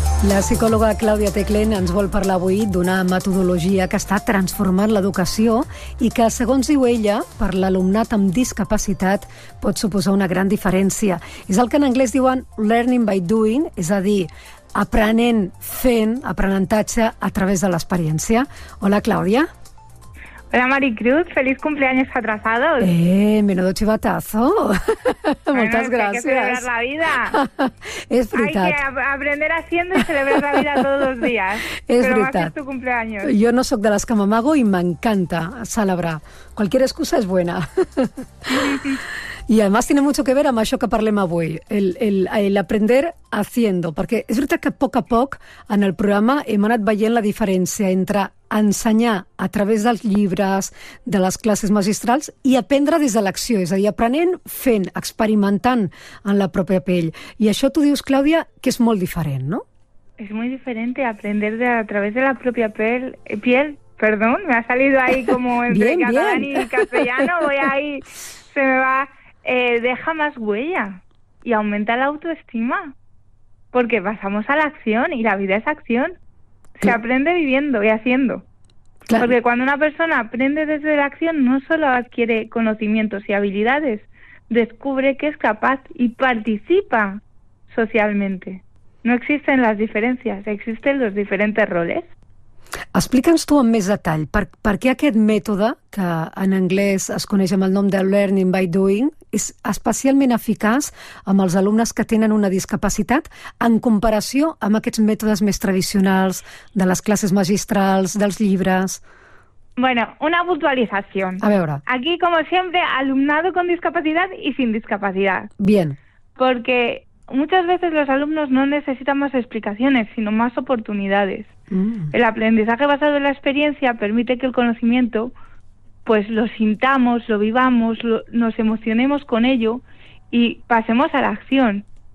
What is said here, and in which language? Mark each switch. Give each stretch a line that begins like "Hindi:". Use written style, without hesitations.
Catalan: La psicòloga Clàudia Teclen ens vol parlar avui d'una metodologia que està transformant l'educació i que, segons diu ella, per l'alumnat amb discapacitat pot suposar una gran diferència. És el que en anglès diuen
English: learning by doing,
Catalan: és a dir, aprenent fent aprenentatge a través de l'experiència. Hola, Clàudia. Hola, Maricruz.
Spanish: Feliz cumpleaños atrasados. Menudo chivatazo. Bueno,
Catalan: moltes gràcies.
Spanish: Hay que celebrar la vida.
Catalan: És veritat.
Spanish: Hay que aprender haciendo y celebrar la vida todos los días.
Catalan: És veritat.
Spanish: Pero más que es tu cumpleaños.
Catalan: Jo no sóc de les que m'amago i m'encanta celebrar.
Spanish: Cualquier excusa es buena. Y además tiene mucho que ver
Catalan: amb això que parlem avui,
Spanish: el aprender haciendo,
Catalan: perquè és veritat que a poc en el programa hem anat veient la diferència entre ensenyar a través dels llibres, de les classes magistrals, i aprendre des de l'acció, és a dir, aprenent, fent, experimentant en la pròpia pell. I això tu dius, Clàudia, que és molt diferent, no? És molt diferent aprendre a través de la pròpia piel.
Spanish: Perdón, me ha salido ahí como entre bien, catalán bien. Y castellano, voy ahí, se me va... deja más huella y aumenta la autoestima, porque pasamos a la acción y la vida es acción. Se aprende viviendo y haciendo. Claro. Porque cuando una persona aprende desde la acción, no solo adquiere conocimientos y habilidades, descubre que es capaz y participa socialmente. No existen las diferencias, existen los diferentes roles.
Catalan: Explica'ns tu amb més detall, per què aquest mètode, que en anglès es coneix amb el nom de
English: Learning by Doing,
Catalan: és especialment eficaç amb els alumnes que tenen una discapacitat en comparació amb aquests mètodes més tradicionals de les classes magistrals, dels llibres...
Spanish: Bueno, una puntualización.
Catalan: A veure.
Spanish: Aquí, como siempre, alumnado con discapacidad y sin discapacidad. Bien. Porque muchas veces los alumnos no necesitan más explicaciones, sino más oportunidades. El aprendizaje basado en la experiencia permite que el conocimiento pues lo sintamos, lo vivamos, nos emocionemos con ello y pasemos a la acción.